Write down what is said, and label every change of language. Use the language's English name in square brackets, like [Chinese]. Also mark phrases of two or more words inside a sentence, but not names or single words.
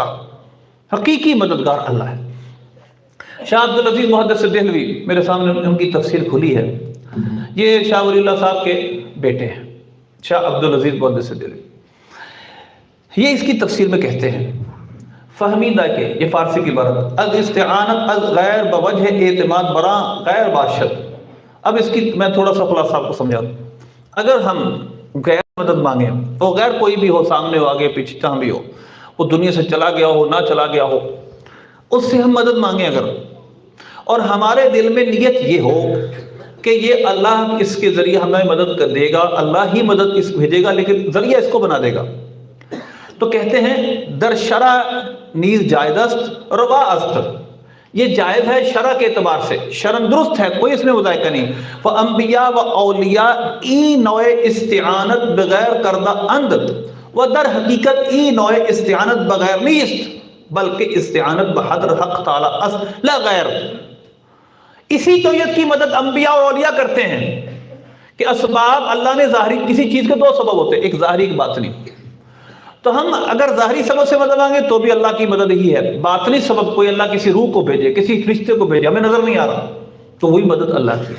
[Urdu] حقیقی مددگار اللہ ہے۔ شاہ عبدالعزیز محدث دہلوی، میرے سامنے ان کی تفسیر کھلی ہے، یہ شاہ ولی اللہ صاحب کے بیٹے ہیں، شاہ عبدالعزیز محدث دہلوی۔ یہ اس کی تفسیر میں کہتے ہیں، فہمیدہ کہ یہ فارسی کی عبارت، [Persian] از استعانت از غیر بوجہ اعتماد براں غیر باشد۔ [Urdu] اب اس کی میں تھوڑا سا خلاصہ آپ کو سمجھا دوں۔ اگر ہم غیر مدد مانگیں، وہ غیر کوئی بھی ہو، سامنے ہو، آگے پیچھے جہاں بھی ہو، وہ دنیا سے چلا گیا ہو، نہ چلا گیا ہو، اس سے ہم مدد مانگیں اگر، اور ہمارے دل میں نیت یہ ہو کہ یہ اللہ اس کے ذریعے ہمیں مدد کر دے گا، اللہ ہی مدد اس بھیجے گا، لیکن ذریعہ اس کو بنا دے گا، تو کہتے ہیں [Persian] در شرع نیز جائز است روا است، [Urdu] یہ جائز ہے شرع کے اعتبار سے، شرعن درست ہے، کوئی اس میں مذائقہ نہیں۔ [Persian] فانبیاء و اولیاء ای نوع استعانت بغیر کردہ اند و در حقیقت ای نوع استعانت بغیر نیست بلکہ استعانت بحضر حق تعالی است لا غیر۔ [Urdu] اسی نوعیت کی مدد انبیاء اور اولیاء کرتے ہیں کہ اسباب اللہ نے ظاہری، کسی چیز کے دو سبب ہوتے ہیں، ایک ظاہری ایک باطنی، تو ہم اگر ظاہری سبب سے مدد مانگے تو بھی اللہ کی مدد ہی ہے، باطنی سبب کوئی اللہ کسی روح کو بھیجے، کسی فرشتے کو بھیجے، ہمیں نظر نہیں آ رہا، تو وہی مدد اللہ کی ہے۔